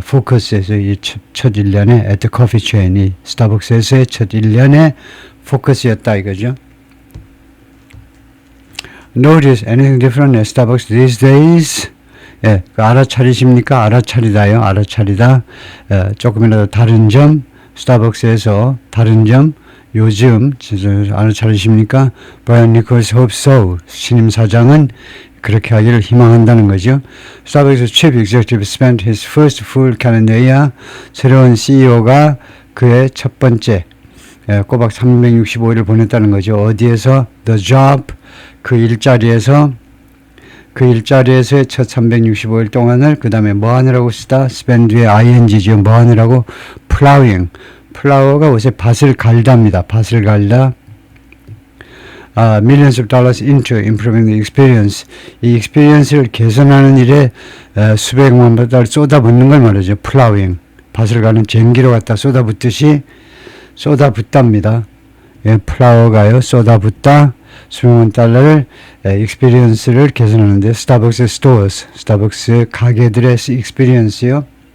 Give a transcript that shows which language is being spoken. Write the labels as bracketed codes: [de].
[ko] 포커스에서 이 첫 1년의 [en] at the coffee chain이 [ko] 스타벅스에서의 첫 1년의 포커스였다 이거죠. [en] Notice anything different at Starbucks these days? [ko] 예, 알아차리십니까? 알아차리다요. 알아차리다. 조금이라도 다른 점, 스타벅스에서 다른 점, 요즘 알아차리십니까? [en] Brian Nichols hopes so. [ko] 신임 사장은 그렇게 하기를 희망한다는 거죠. [en] 스타벅스 chief executive spent his first full calendar year. [ko] 새로운 CEO가 그의 첫 번째 꼬박 365일을 보냈다는 거죠. 어디에서? [en] The job. [ko] 그 일자리에서의 첫 365일 동안을 그 다음에 뭐 하느라고 쓰다? spend의 ing죠. 뭐 하느라고? plowing. 플라워가 옷에 밭을 갈답니다. 밭을 갈다. [en] millions of dollars into improving the experience. [ko] 이 experience를 개선하는 일에 수백만 달러를 쏟아붓는 걸 말하죠. [en] plowing. [ko] 밭을 가는 쟁기로 갖다 쏟아붓듯이 쏟아붓답니다. 예, 플라워가요. 쏟아붓다. 수백만 달러를 experience를 개선하는데 스타벅스 stores, 스타벅스 가게들의 experience요.